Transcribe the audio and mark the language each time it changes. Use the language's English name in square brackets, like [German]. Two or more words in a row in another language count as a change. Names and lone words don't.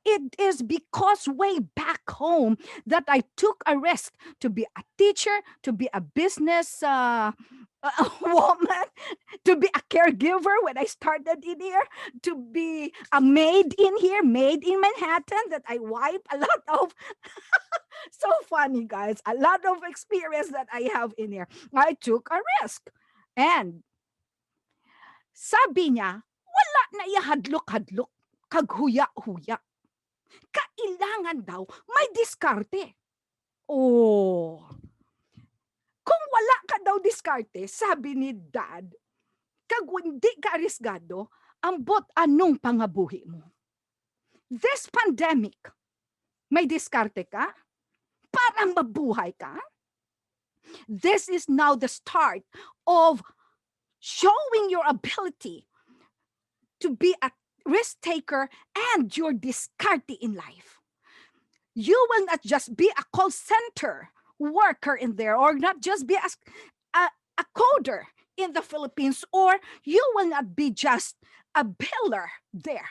[English] It is because way back home that I took a risk to be a teacher, to be a business woman, to be a caregiver when I started in here, to be a maid in here, maid in Manhattan, that I wipe a lot of, so funny guys, a lot of experience that I have in here. I took a risk. [Hiligaynon] And [Filipino] sabi niya, [Hiligaynon] wala na ihadlok-hadlok, kaghuya-huya. [Filipino] Kailangan daw may diskarte. Oh. Kung wala ka daw diskarte, sabi ni Dad, [Hiligaynon] kag hindi ka arisgado, ambot anong pangabuhi mo. [English] This pandemic, [Filipino] may diskarte ka? Para mabuhay ka? [English] This is now the start of showing your ability to be a risk taker and your discarding in life. You will not just be a call center worker in there, or not just be a coder in the Philippines, or you will not be just a biller there.